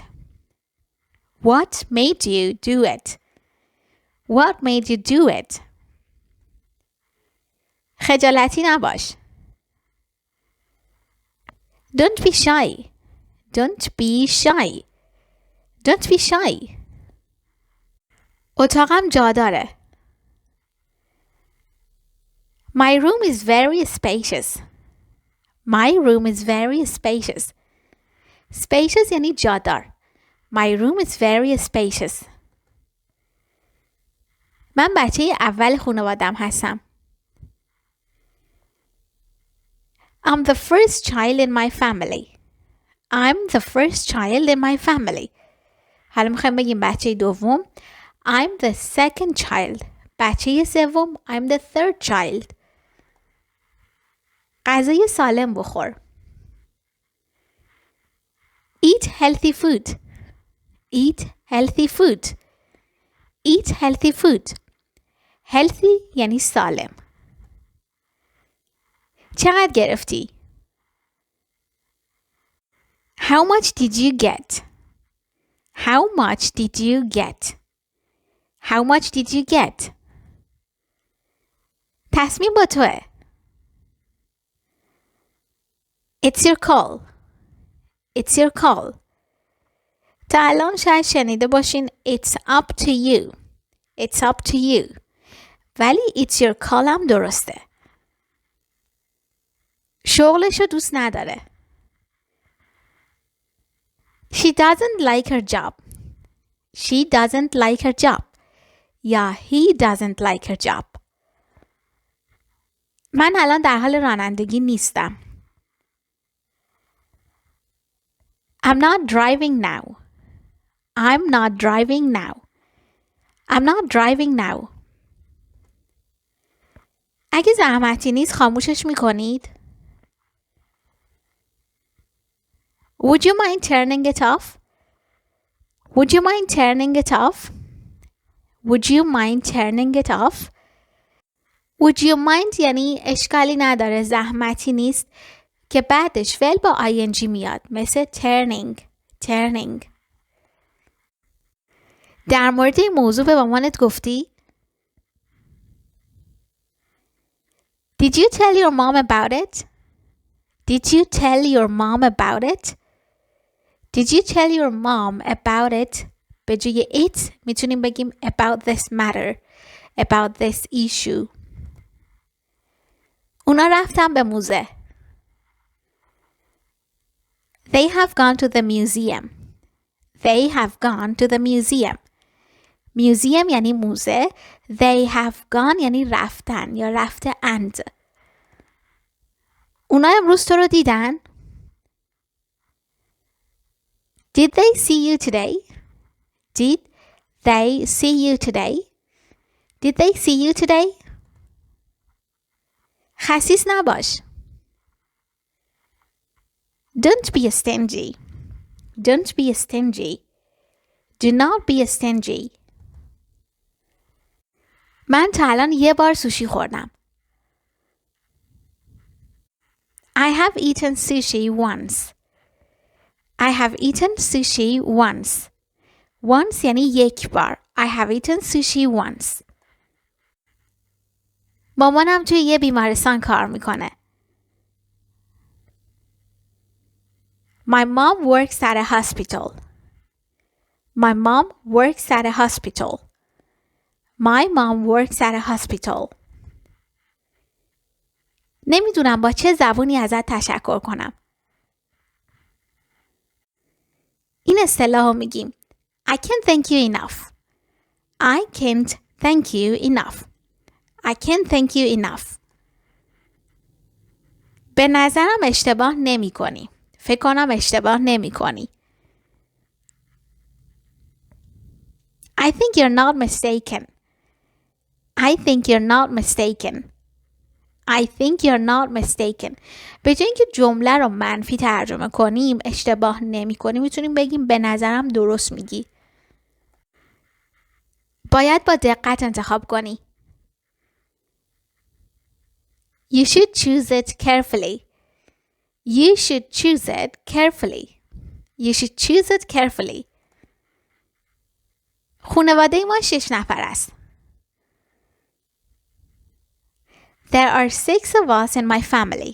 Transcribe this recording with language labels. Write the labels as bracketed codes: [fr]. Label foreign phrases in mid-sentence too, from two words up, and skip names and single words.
[en] What made you do it? What made you do it? [fa] خجالتی نباش. [en] Don't be shy. Don't be shy. Don't be shy. [fa] اتاقم جا داره. [en] My room is very spacious. My room is very spacious. [fa] Spacious یعنی جادار. [en] My room is very spacious. [fa] من بچه اول خانوادم هستم. [en] I'm the first child in my family. I'm the first child in my family. [fa] حالا میخوایم بگیم بچه دوم. [en] I'm the second child. [fa] بچه سوم. [en] I'm the third child. [fa] غذای سالم بخور. [en] Eat healthy food. Eat healthy food. Eat healthy food. [fa] Healthy یعنی سالم. چقدر گرفتی؟ [en] How much did you get? How much did you get? How much did you get? [fa] تصمیم با توه. [en] It's your call. It's your call. [fa] تا الان شاید شنیده باشین [en] It's up to you. It's up to you. ولی It's your call [fa] هم درسته. شغلشو دوست نداره. [en] She doesn't like her job. She doesn't like her job. یا he doesn't like her job. [fa] من الان در حال رانندگی نیستم. [en] I'm not driving now. I'm not driving now. I'm not driving now. [fa] اگه زحمتی نیست خاموشش میکنید؟ [en] Would you mind turning it off? Would you mind turning it off? Would you mind turning it off? Would you mind [fa] یعنی اشکالی نداره زحمتی نیست که بعدش فعل با ing میاد مثل turning. [en] Turning. [fa] در مورد این موضوع به مامانت گفتی؟ [en] Did you tell your mom about it? Did you tell your mom about it? Did you tell your mom about it? [fa] به جای it میتونیم بگیم [en] about this matter. About this issue. [fa] اونا رفتن به موزه. [en] They have gone to the museum. They have gone to the museum. [fa] Museum یعنی موزه. [en] They have gone [fa] یعنی رفتن یا رفته اند. اونا امروز تو رو دیدن؟ [en] Did they see you today? Did they see you today? Did they see you today? [fa] خسیس نباش. [en] Don't be stingy. Don't be stingy. Do not be stingy. [fa] من تا الان یه بار سوشی خوردم. [en] I have eaten sushi once. I have eaten sushi once. [fa] Once یعنی یک بار. [en] I have eaten sushi once. [fa] مامانم توی یه بیمارستان کار میکنه. [en] My mom works at a hospital. My mom works at a hospital. My mom works at a hospital. [fa] نمیدونم با چه زبونی ازت تشکر کنم. این اصطلاح رو میگیم. [en] I can't thank you enough. I can't thank you enough. I can't thank you enough. [fa] به نظرم اشتباه نمی کنی. فکر کنم اشتباه نمی کنی. [en] I think you're not mistaken. I think you're not mistaken. I think you're not mistaken. [fa] به جای اینکه جمله رو منفی ترجمه کنیم، اشتباه نمی کنیم، میتونیم بگیم به نظرم درست میگی. باید با دقت انتخاب کنی. [en] You should choose it carefully. You should choose it carefully. You should choose it carefully. [fa] خانواده ما 6 نفر است. [en] There are 6 of us in my family.